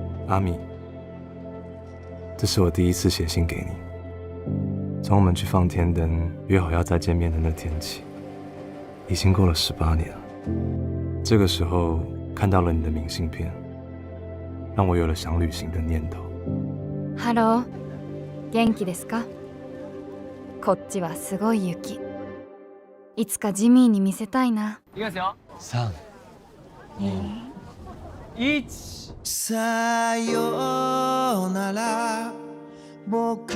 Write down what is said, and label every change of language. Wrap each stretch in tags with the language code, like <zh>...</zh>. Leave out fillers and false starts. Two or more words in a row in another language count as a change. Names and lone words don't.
<zh>阿米，这是我第一次写信给你。从我们去放天灯，约好要再见面的那天起，已经过了18年了。这个时候看到了你的明信片，让我有了想旅行的念头。</zh> <ja>ハロー、元気ですか？こっちはすごい雪。いつかジミーに見せたいな。いきますよ。 3、 1。さよなら僕</ja>